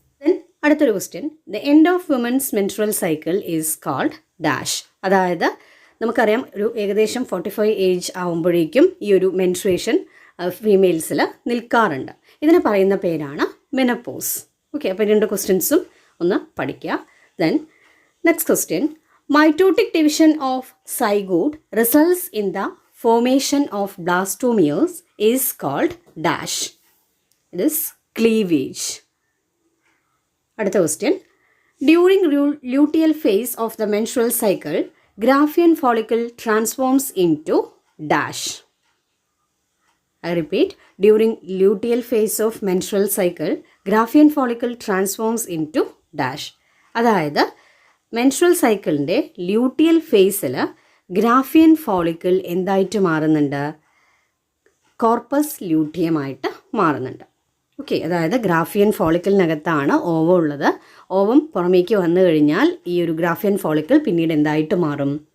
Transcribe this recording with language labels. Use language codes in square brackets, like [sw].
[en] then [ml] അടുത്തൊരു question, [en] The end of women's menstrual cycle is called dash. [ml] അതായത് നമുക്കറിയാം ഒരു ഏകദേശം 45 ഏജ് ആകുമ്പോഴേക്കും ഈ ഒരു മെൻസ്ട്രുവേഷൻ ഫീമെയിൽസിൽ നിൽക്കാറുണ്ട്. ഇതിനെ പറയുന്ന പേരാണ് മെനപ്പോസ്. ഓക്കെ, അപ്പോൾ 2 ക്വസ്റ്റ്യൻസും ഒന്ന് പഠിക്കുക. [en] Then next question, mitotic division of zygote results in the formation of blastomeres is called dash. It is cleavage. അടുത്ത question, during luteal phase of the menstrual cycle Graafian follicle transforms into dash. I repeat, during luteal phase of menstrual cycle Graafian follicle transforms into dash. [ml] അതായത് menstrual സൈക്കിളിൻ്റെ luteal ഫേസിൽ ഗ്രാഫിയൻ follicle എന്തായിട്ട് മാറുന്നുണ്ട്? Corpus ല്യൂട്ടിയമായിട്ട് മാറുന്നുണ്ട്. Okay, അതായത് ഗ്രാഫിയൻ ഫോളിക്കിളിനകത്താണ് ovum ഉള്ളത്. Ovum പുറമേക്ക് വന്നു കഴിഞ്ഞാൽ ഈ ഒരു ഗ്രാഫിയൻ ഫോളിക്കിൾ പിന്നീട് എന്തായിട്ട് മാറും?